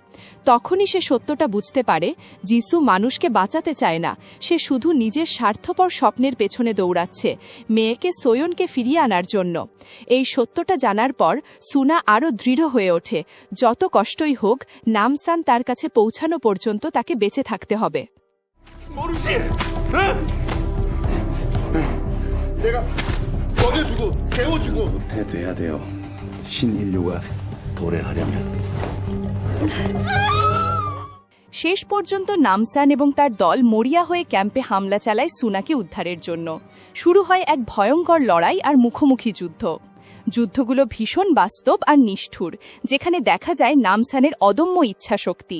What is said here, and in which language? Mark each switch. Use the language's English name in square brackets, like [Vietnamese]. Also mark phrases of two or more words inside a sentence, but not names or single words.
[Bangla] তখনই সে সত্যটা বুঝতে পারে, যিশু মানুষকে বাঁচাতে চায় না, সে শুধু নিজের স্বার্থপর স্বপ্নের পেছনে দৌড়াচ্ছে, মেয়েকে সোয়নকে ফিরিয়ে আনার জন্য। এই সত্যটা জানার পর সুনা আরও দৃঢ় হয়ে ওঠে। যত কষ্টই হোক, নামসান তার কাছে পৌঁছানো পর্যন্ত তাকে বেঁচে থাকতে হবে। [Korean] 내가 먹여주고 재워주고 돼야 돼요. 신인류가 도래하려면. [Bangla] শেষ পর্যন্ত নামসান এবং তার দল মরিয়া হয়ে ক্যাম্পে হামলা চালায় সুনাকে উদ্ধারের জন্য। শুরু হয় এক ভয়ঙ্কর লড়াই আর মুখোমুখি যুদ্ধ। যুদ্ধগুলো ভীষণ বাস্তব আর নিষ্ঠুর, যেখানে দেখা যায় নামসানের অদম্য ইচ্ছাশক্তি।